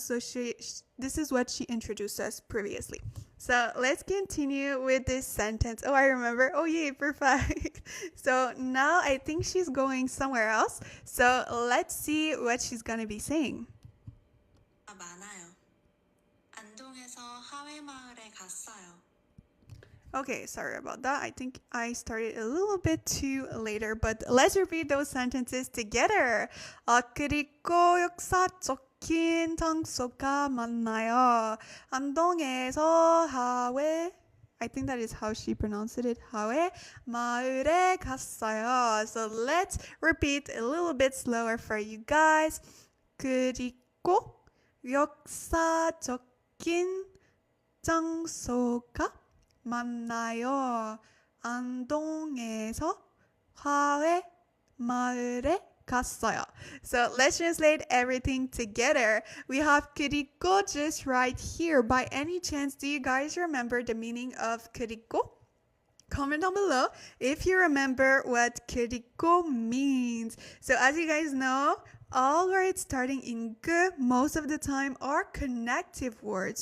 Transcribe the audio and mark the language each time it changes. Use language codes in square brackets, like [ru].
[en] So this is what she introduced us previously. So let's continue with this sentence. Oh, I remember. Oh, yeah, perfect. So now I think she's going somewhere else. So let's see what she's going to be saying. [ko] 많아요. 안동에서 하회마을에 갔어요. [en] Okay, sorry about that. I think I started a little bit too later, but let's repeat those sentences together. [ko] 그리고 역사적인 장소가 많아요. 안동에서 하회, [en] I think that is how she pronounced it, [ko] 하회 마을에 갔어요. [en] So let's repeat a little bit slower for you guys. [ko] 그리고 역사적인 장소가 만나요. 안동에서 하회 마을에 갔어요. [en] So let's translate everything together. We have 그리고 just right here. By any chance, do you guys remember the meaning of 그리고? comment down below if you remember what 그리고 means. So as you guys know, all words starting in 그 most of the time are connective words.